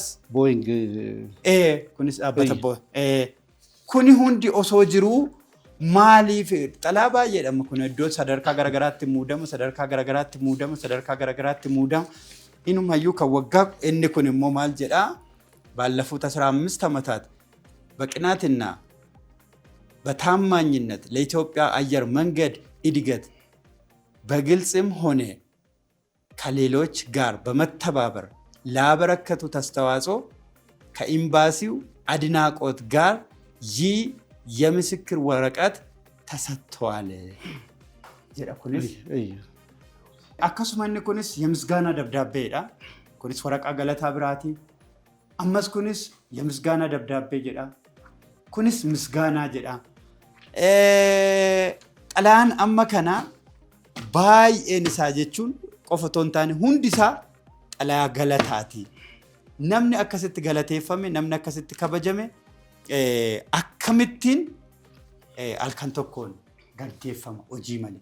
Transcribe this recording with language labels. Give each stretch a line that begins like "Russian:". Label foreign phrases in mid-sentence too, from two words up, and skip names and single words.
Oromo: Boeing kunis dhaabbata Boeing. Kuni hundi osoo jiruu maaliif xalaa baay'eedha kun iddoo sadarkaa garagaraatti muudama. Inumayyuu kan waggaa inni kun immoo maal jedhaa
Amharic: ባለፉት 15 ዓመታት በቅናትና በታማኝነት ለኢትዮጵያ አየር መንገድ እድገት በግልጽም ሆነ ከሌሎች ጋር በመተባበር ላበረከቱት አስተዋጽኦ ከኤምባሲው አድናቆት ጋር ይህ የምስክር ወረቀት ተሰጥቷል።
Oromo: akkasuma inni kunis
Amharic: የምስጋና ደብዳቤedha.
Oromo: kunis waraqaa galataa biraati. ammas kunis
Amharic: የምስጋና ደብዳቤ
Oromo: jedha. kunis ምስጋና jedha. xalaan amma kana baay'een isaa jechuun qofa toon taane hundi isaa xalaa galataati. namni akkasitti galateeffame, namni akkasitti kabajame akkamittiin halkan tokkoon gaggeeffama hojii malee.